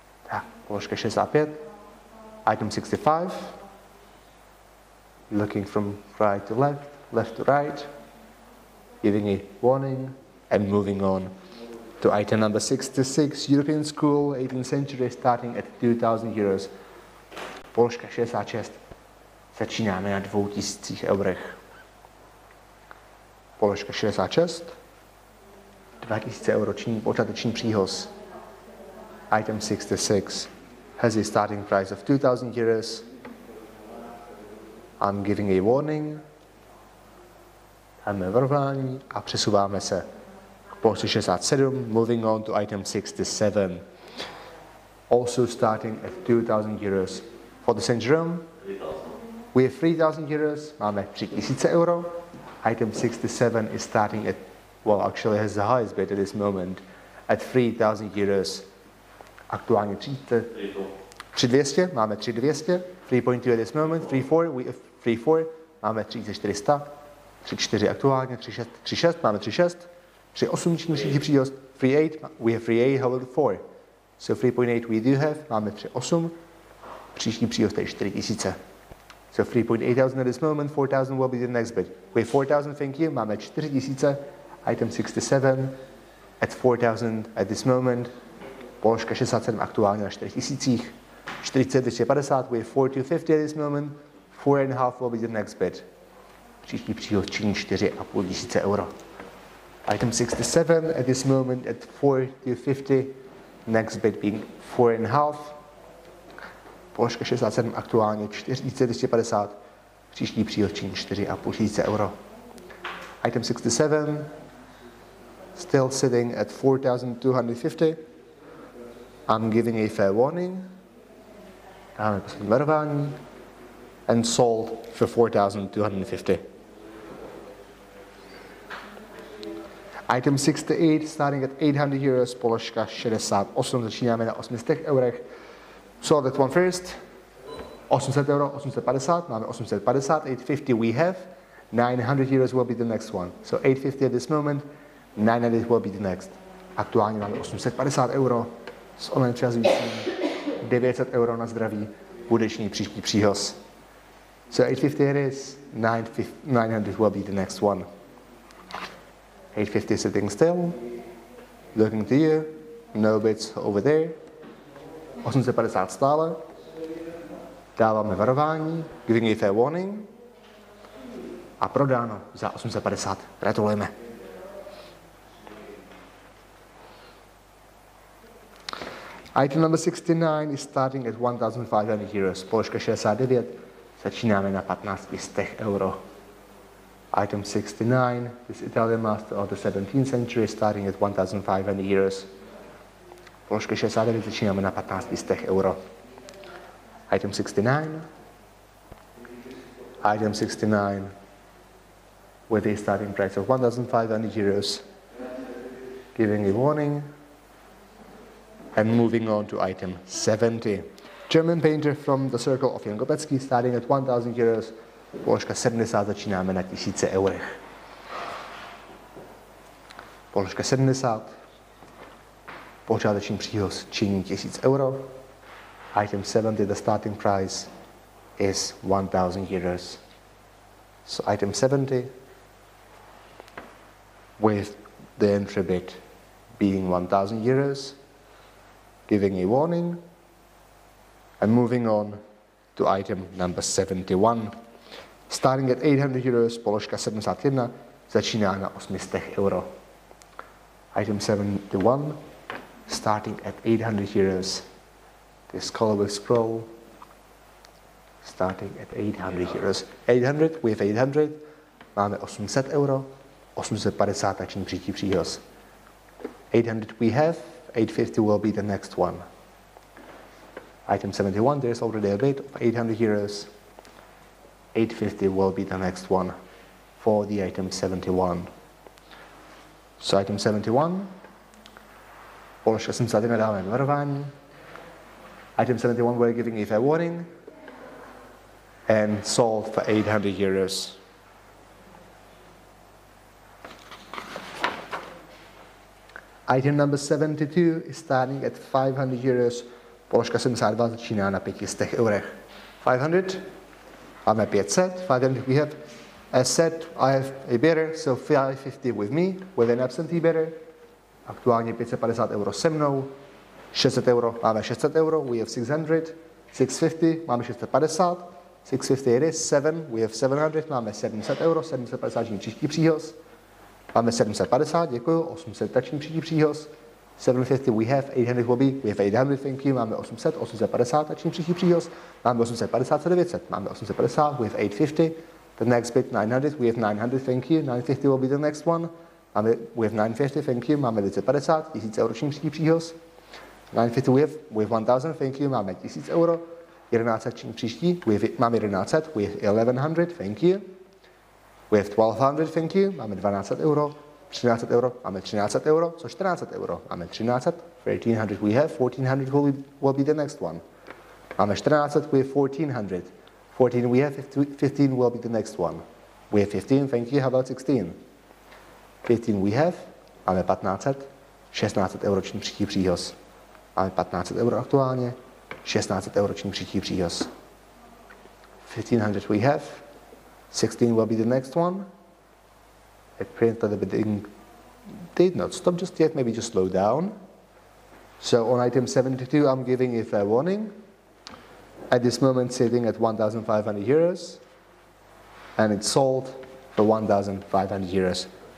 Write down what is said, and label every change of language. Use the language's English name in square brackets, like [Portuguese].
[Czech] Tak, položka 65, [English] item 65, looking from right to left, left to right, giving a warning and moving on to item number 66, European School, 18th century, starting at 2000 euros. [Czech] Položka 66, začínáme na 2000 eurech. Položka 66, 2000 euro počáteční příhoz. [English] Item 66 has a starting price of 2000 euros. I'm giving a warning. [Czech] Dáme varování a přesouváme se k položce 67, [English] moving on to item 67. Also starting at 2000 euros. For the St. Jerome, we have 3000 euros, [Czech] máme 3000 euro. [English] Item 67 is starting at, well, actually has the highest bid at this moment, at 3000 euros. [Czech] Aktuálně 3200, máme 3200, [English] 3.2 at this moment, 34, we have 34, [Czech] máme 3400, 34 aktuálně, [English] 36, [Czech] máme 36, 38 příští příhoz, [English] 38, we have 38, how about 4? So 3.8 we do have, [Czech] máme 38, příští příhoz tady 4000. [English] So 3.8 at this moment, 4000 will be the next bid. We have 4000, thank you, [Czech] máme 4000, [English] item 67, at 4000 at this moment, [Czech] položka 67 aktuálně na 4000, [English] 4250, we have 4250 at this moment, 4.5 will be the next bid. [Czech] Příští příhoz činí 4500 euro. [English] Item 67 at this moment at 4250, next bid being 4.5. [Czech] Položka 67 aktuálně 4250, příští příhoz činí 4500 euro. [English] Item 67 still sitting at 4250. I'm giving a fair warning. [Czech] Dáme poslední varování. [English] And sold for 4250. Item 68 starting at 800 euros, [Czech] položka 68, začínáme na 800 eurech. [English] So that one first. 800 euro, 850, [Czech] máme 850, [English] 850 we have. 900 euros will be the next one. So 850 at this moment, 900 will be the next. [Czech] Aktuálně máme 850 euro s online přehazujícím, 900 euro na zdraví, budeční příští příhoz. [English] So 850 it is, 900 will be the next one. 850 sitting still, looking to you, no bids over there. [Czech] 850 stále, dáváme varování, [English] giving a fair warning [Czech] a prodáno za 850. Gratulujeme. [English] Item number 69 is starting at 1500 euros. [Czech] Položka 69, začínáme na 1500 euro. [English] Item 69, this Italian master of the 17th century, starting at 1500 euros. [Czech] Položka 69, začínáme na 1500 euro. [English] Item 69. Item 69, with a starting price of 1500 euros, giving a warning. And moving on to item 70. German painter from the circle of Jan Kopecký, starting at 1000 euros. [Czech] Položka 70, začínáme na 1000 eurech. Položka 70. Počáteční příhoz činí 1000 euro. [English] Item 70, the starting price is 1000 euros. So item 70, with the entry bid being 1000 euros, giving a warning, and moving on to item number 71. Starting at 800 euros, [Czech] položka 71, začíná na 800 euro. [English] Item 71, starting at 800 euros. This colorway scroll, starting at 800 euros. [Czech] 800, [English] we have 800, [Czech] máme 800 euro, 850 tační příští příhoz. [English] 800 we have, 850 will be the next one. Item 71, there's already a bid of 800 euros. 850 will be the next one for the item 71. So item 71. [Czech] Položka 71 dáme varování. [English] Item 71 we're giving a fair warning. And sold for 800 euros. Item number 72 is starting at 500 euros. [Czech] Položka 72 začíná na 500 eurech. [English] 500, [Czech] máme 500. [English] 500 we have. As said, I have a bidder, so 550 with me, with an absentee bidder. [Czech] Aktuálně 550 euro se mnou. 600 euro, máme 600 euro, [English] we have 600. [Czech] 650, máme 650. [English] 650 it is, [Czech] 7, [English] we have 700, [Czech] máme 700 euro, 750 příští příhoz. Máme 750, děkuju, 800 tační příští příhoz. [English] 750 we have, 800 will be, we have 800, thank you, [Czech] máme 800, 850 tační příští příhoz. Máme 850, 900, máme 850, [English] we have 850. The next bit 900, we have 900, thank you, 950 will be the next one. We have 950, thank you, [Czech] máme 950, 1000 euro příští příhoz. [English] 950 we have 1000, thank you, [Czech] máme 1000 euro. 1100 příští, máme 1100, [English] we have 1100, thank you. We have 1200, thank you, [Czech] máme 1200 euro. 1300 euro, máme 1300 euro, co 1400 euro, máme 1300, [English] 1300 we have, 1400 will be the next one. [Czech] Máme 1400, [English] we have 1400. 14 we have, 15 will be the next one. We have 15, thank you, how about 16? 15 we have, [Czech] máme 1500, 1600 euro příští příhoz. Máme 1500 euro aktuálně, 1600 euro příští příhoz. [English] 1500 we have, 16 will be the next one. It printed the bidding did not stop just yet, maybe just slow down. So on item 72, I'm giving a fair warning. At this moment, sitting at 1,500 euros, and it's sold for 1,500 euros.